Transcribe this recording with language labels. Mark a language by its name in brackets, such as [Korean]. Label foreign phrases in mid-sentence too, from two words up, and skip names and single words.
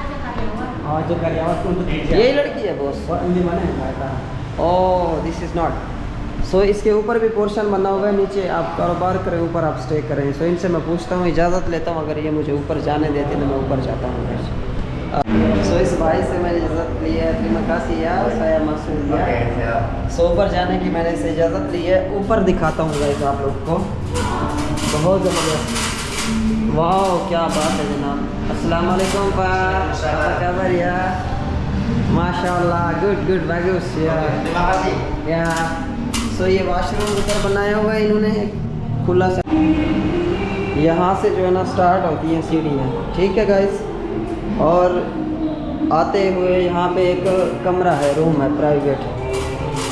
[Hindi] यही लड़की है बॉस। [English] oh this is not. [Hindi] सो इसके ऊपर भी पोर्शन बना हुआ है, नीचे आप कारोबार करें, ऊपर आप स्टे करें। सो इनसे मैं पूछता हूँ, इजाज़त लेता हूँ, अगर ये मुझे ऊपर जाने देते तो मैं ऊपर जाता हूँ। सो इस भाई से मैंने इजाज़त ली है, [Indonesian] terima kasih ya, saya masuk ya। [Hindi] सो ऊपर जाने की मैंने इसे इजाज़त ली है। ऊपर दिखाता हूँ गाइस आप लोग को, बहुत ज़बरदस्त। वाह क्या बात है जनाब। [Arabic] السلام عليكم [Hindi] पाक, [Indonesian] apa kabar ya? माशाल्लाह, good bagus ya. [Hindi] सो ये वाशरूम ऊपर बनाया हुआ है इन्होंने खुला सा। यहाँ से जो है ना स्टार्ट होती हैं सीढ़ियाँ, ठीक है गाइस। और आते हुए यहाँ पे एक कमरा है, रूम है प्राइवेट।